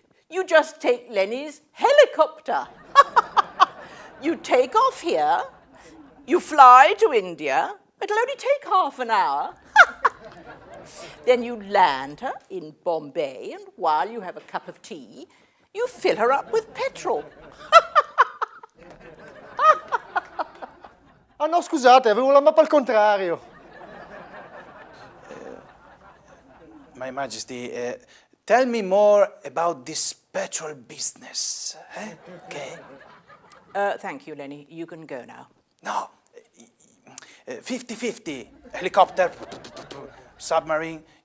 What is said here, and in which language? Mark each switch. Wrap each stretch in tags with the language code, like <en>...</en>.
<en>You just take Lenny's helicopter. You take off here, you fly to India. It'll only take half an hour. Then you land her in Bombay, and while you have a cup of tea, you fill her up with petrol.</en> <it>Ah no, scusate, avevo la mappa al contrario.</it> <en>My Majesty, tell me more about this petrol business, okay? Thank you, Lenny. You can go now. No, 50-50, helicopter, submarine.</en>